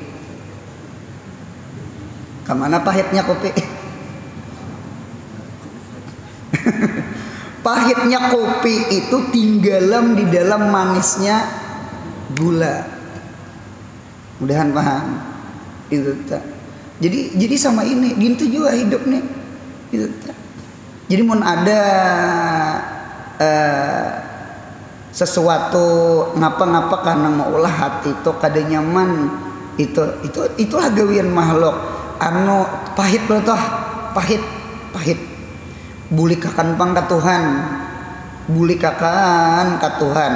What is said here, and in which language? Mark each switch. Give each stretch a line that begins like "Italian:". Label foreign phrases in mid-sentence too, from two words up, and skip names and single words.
Banjar: Pahitnya kopi itu tinggalan di dalam manisnya gula. Mudahan paham. Itu tak. Jadi sama ini, gitu juga hidup nih. Itu tak. Jadi mun ada sesuatu ngapa-ngapa karena maulah hati itu kada nyaman, itulah gawian makhluk. Anu pahit loh toh, pahit. Bulikakan pang ka Tuhan.